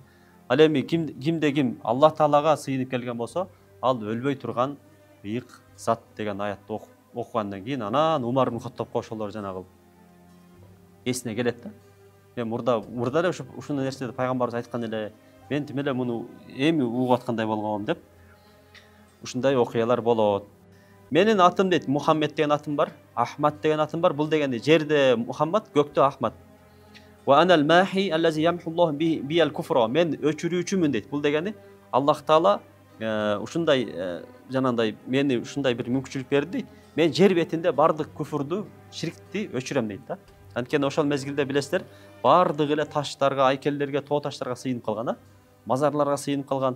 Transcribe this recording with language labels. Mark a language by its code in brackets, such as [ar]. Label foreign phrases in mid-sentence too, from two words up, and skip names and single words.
[ky] Ал эми кимде ким Аллах Таалага сыйынып келген болсо, ал өлбөй турган ыйык зат деген аятты окугандан кийин анан Умар ибн Хаттабка ошолор жанагы эсине келет да. Мен мурда эле ушундай нерседе пайгамбарыбыз айткан эле, мен тим эле муну эми угуп аткандай болгом деп ушундай окуялар болот. Менин атым дейт, Мухаммед деген атым бар, Ахмад деген атым бар. Бул дегенде жерде Мухаммад, көктө Ахмад. [ar] وأنا الماحي الذي يمحو الله بي الكفر. [ky] Мен өчүрүүчүмүн дейт. Бул дегени Аллах Таала ушундай жанагындай мени ушундай бир мүмкүнчүлүк берди дейт. Мен жер бетинде бардык күфүрдү, ширкти өчүрөм дейт да. Анткени ошол мезгилде билесиздер, бардык эле таштарга, айкелдерге, тоо таштарга сыйынып калган, мазарларга сыйынып калган.